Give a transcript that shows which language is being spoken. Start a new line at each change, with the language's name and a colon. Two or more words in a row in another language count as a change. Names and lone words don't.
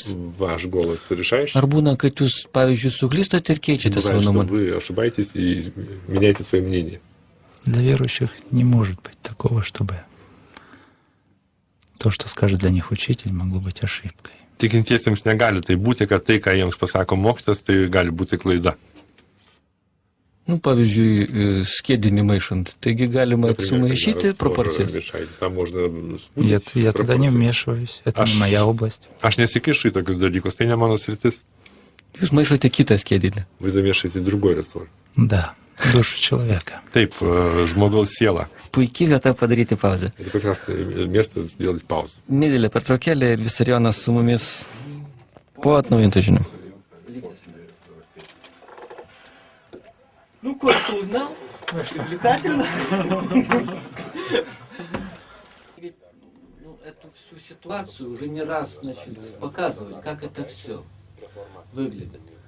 Russian: Ваш голос решающий.
Lithuanian: Ar būna, kad jūs, pavyzdžiui, suklystate ir keičiate savo nuomonę?
Russian: Вы ошибаетесь и меняете свое мнение. Для верующих не может быть такого, чтобы то, что скажет для них учитель, могло быть ошибкой.
Lithuanian: Tikintiesiems negali tai būti, kad tai, ką jiems pasako mokytas, tai gali būti klaida. Nu, pavyzdžiui, skiedinį maišant, taigi galima sumaišyti пропорцijas.
Russian: Я туда не вмешиваюсь, это не моя область.
Lithuanian: Aš nesikišu į tokius dalykus, tai ne mano sritis. Jūs maišote kitą skiedinį.
Russian: Вы замешиваете другой раствор. Да, душу человека.
Lithuanian: Taip, žmogaus siela. Puikiai vieta padaryti pauzę.
Russian: Это прекрасное место сделать паузу.
Lithuanian: Nedidelė pertraukėlė ir Vissarionas su mumis po atnaujintų žinių.
Russian: Ну, кое-что узнал. Привлекательно. Ну, эту всю ситуацию уже не раз, значит, показывали, как это все выглядит.